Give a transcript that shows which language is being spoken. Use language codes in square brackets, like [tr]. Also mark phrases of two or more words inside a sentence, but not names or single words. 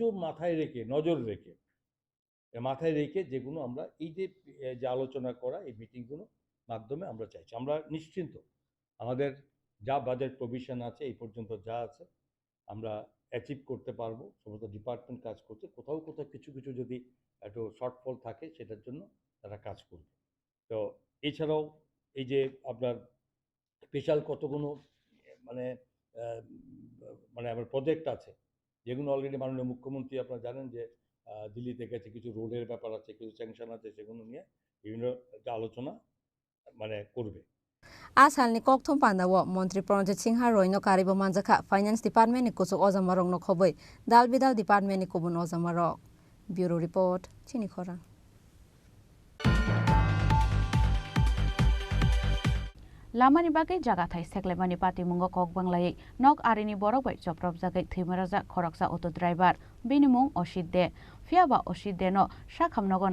[bn] মাথায় রেখে নজর রেখে মাথায় রেখে যেগুলো আমরা এই যে আলোচনা করা এই মিটিংগুলো মাধ্যমে আমরা চাইছি আমরা নিশ্চিন্ত আমাদের যা [en] budget provision [bn] আছে এই পর্যন্ত যা আছে আমরা অ্যাচিভ করতে পারবো সমস্ত ডিপার্টমেন্ট কাজ করছে কোথাও কোথাও কিছু কিছু যদি একটু শর্টফল থাকে সেটার জন্য তারা কাজ করবে তো এছাড়াও এই যে আপনার স্পেশাল কতগুলো মানে আমার প্রজেক্ট আছে যেগুলো অলরেডি মাননীয় মুখ্যমন্ত্রী আপনারা জানেন যে দিল্লিতে গেছে কিছু রোডের ব্যাপার আছে কিছু স্যাংশন আছে সেগুলো নিয়ে বিভিন্ন আলোচনা করবে [trp] आसालनि कक्थुम पान्दाव मन्त्री प्रणजित सिंह रयनो कारिबो मानजाखा [en] finance department-ni [trp] कुचुक अजामा रंनो खबै दाल बिदाल डिपार्टमेन्टनि कुबुन अजामा रक [en] bureau report [trp] चिनि खरां लामानि बागै जागाथाय सेक्लेमानि पातिमुंगो कक बांलायै नक आरिनि बरगबाय जप्रब जागै थैमाराजा खरकसा [en] auto driver [trp] बेनिमुं असित दे फियाबा असित देनो साखामनगो